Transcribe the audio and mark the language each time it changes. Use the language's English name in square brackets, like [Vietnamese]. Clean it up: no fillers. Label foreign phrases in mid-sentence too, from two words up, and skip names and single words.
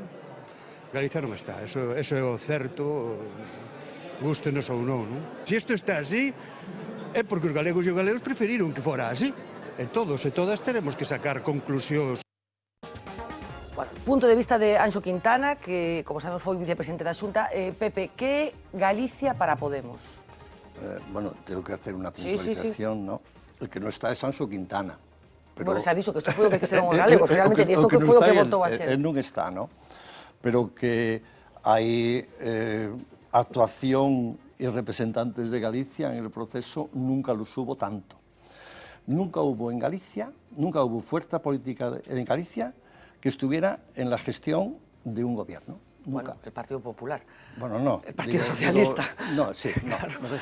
[Galician] Galicia non está, eso é o certo, gústenos ou non, non? Se isto está así, é porque os galegos e os galegos preferiron que fora así. E todos e todas teremos que sacar conclusións. Bueno, punto de vista de Anxo Quintana, que, como sabemos, foi vicepresidente da Xunta. Pepe, que Galicia para Podemos? [Spanish] Bueno, tengo que hacer una puntualización, ¿no? El que no está es Anxo Quintana. Pero... Bueno, se ha dicho que [Galician] isto foi o que serán os galegos, finalmente, e isto que foi o que votou a xente. [Spanish] Él [Galician] non está, [Spanish] ¿no? Pero que hai actuación y representantes de Galicia en el proceso, nunca los hubo tanto. Nunca hubo en Galicia, nunca hubo fuerza política en Galicia que estuviera en la gestión de un gobierno. Nunca. Bueno, el Partido Popular. Bueno, no. El Partido Socialista. No, sí, no. Claro.